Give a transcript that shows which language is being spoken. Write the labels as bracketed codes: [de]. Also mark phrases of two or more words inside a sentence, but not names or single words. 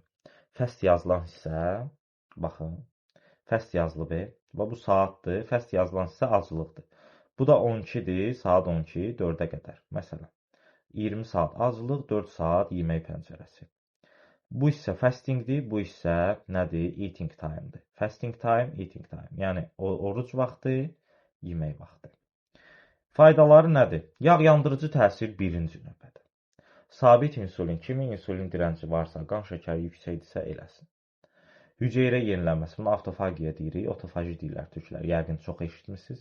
[az] Fəst yazılan hissə, baxın, fəst yazılıb, və bu saatdır, fəst yazılan hissə acılıqdır. Bu da 12-dir, saat 12, 4-ə qədər. Məsələn, 20 saat acılıq, 4 saat yemək pəncərəsi. Bu hissə fastingdir, bu hissə nədir? [en] Eating time-dır. Fasting time, eating time. [az] Yəni, oruc vaxtı, yemək vaxtı. Faydaları nədir? Yağ yandırıcı təsir birinci növbədə. Sabit insulin, kimin insulin dirənci varsa, qan şəkəri yüksəkdirsə eləsin. Hüceyrə yenilənməsi, bunu avtofagiya deyirik, otofaji deyirlər türklər, yəqin çox eşitmişsiniz.